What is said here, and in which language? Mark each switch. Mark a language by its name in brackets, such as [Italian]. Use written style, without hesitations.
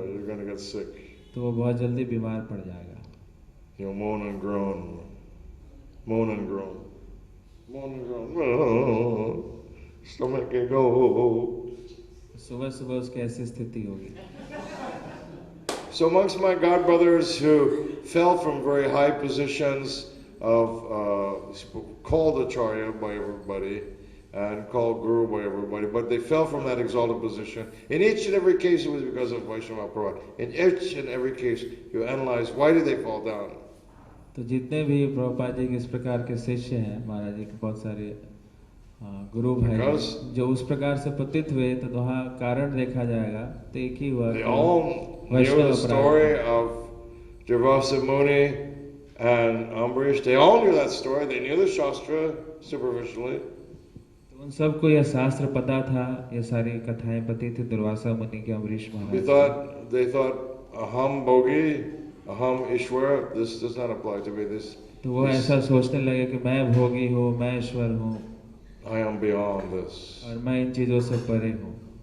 [English] you're going to get sick. [Hindi] तो वो बहुत जल्दी बीमार पड़ जाएगा। [English] Moan and groan, moan and groan, moan and groan. Oh, stomach can go. [Hindi] सुबह सुबह उसकी ऐसी स्थिति होगी। [English] So amongst my god brothers who fell from very high positions of called acharya by everybody and called guru by everybody, but they fell from that exalted position. In each and every case, it was because of Vaishnava Purana. In each and every case, you analyze why did they fall down. [Hindi] तो जितने भी प्रभुपाद जी के इस प्रकार के शिष्य हैं, महाराज जी के बहुत सारे गुरु भाई जो उस प्रकार से पतित हुए, तो वहाँ कारण देखा जाएगा तो एक ही हुआ। [English] They all knew the story of Durvasa Muni and Ambarish. They all knew that story. They knew the Shastra superficially. [Hindi] उन सबको यह शास्त्र पता था, ये सारी कथाएं पता थी दुर्वासा मुनि के, अम्बरीश महाराज। [English] They thought [Sanskrit] aham bhogi, aham ishwara. [English] This does not apply to me. [Hindi] तो वो ऐसा सोचने लगे कि मैं भोगी हूँ, मैं ईश्वर हूँ, [English] I am beyond this. [Hindi] और मैं इन चीजों से परे हूँ।